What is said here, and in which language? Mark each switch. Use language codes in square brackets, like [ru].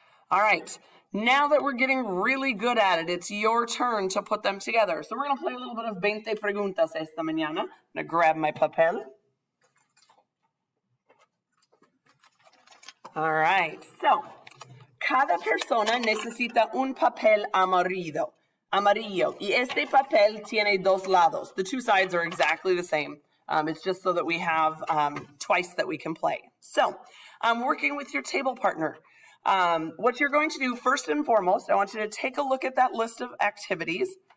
[en] All right. Now that we're getting really good at it, it's your turn to put them together. So we're going to play a little bit of [es] 20 preguntas esta mañana. [en] I'm going to grab my papel. All right. [es] So, cada persona necesita un papel amarillo. Y este papel tiene dos lados. [en] The two sides are exactly the same. It's just so that we have twice that we can play. So, working with your table partner. What you're going to do first and foremost, I want you to take a look at that list of activities.